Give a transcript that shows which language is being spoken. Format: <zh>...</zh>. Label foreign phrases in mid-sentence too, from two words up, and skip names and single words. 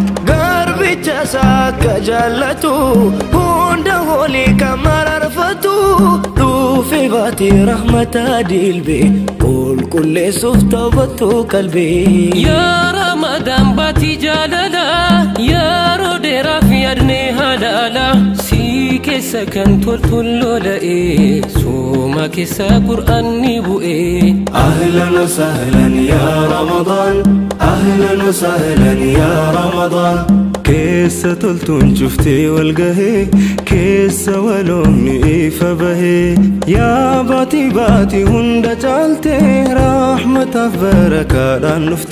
<om>Garbicha isaa akka jaallatu, hunda hoolii kan mararfatu, dhufe baatee rahmata dilbe, qulqulleessuuf tawbattu qalbe. Yaa Ramadaan baatii jaalala, yeroo dheeraaf yaadne halaala, si keessa Kan toltol lola'ee, sooma keessa Qur'aanni bu'ee.</om> <ar>أهلًا وسهلًا يا رمضان، أهلًا وسهلًا يا رمضان.</ar> <om>Keessa toltuun cuftee wal gahee, keessa waloon ni ifa bahee. Yaa baatii baatii hunda caaltee, rahmataaf barakaadhaan</om>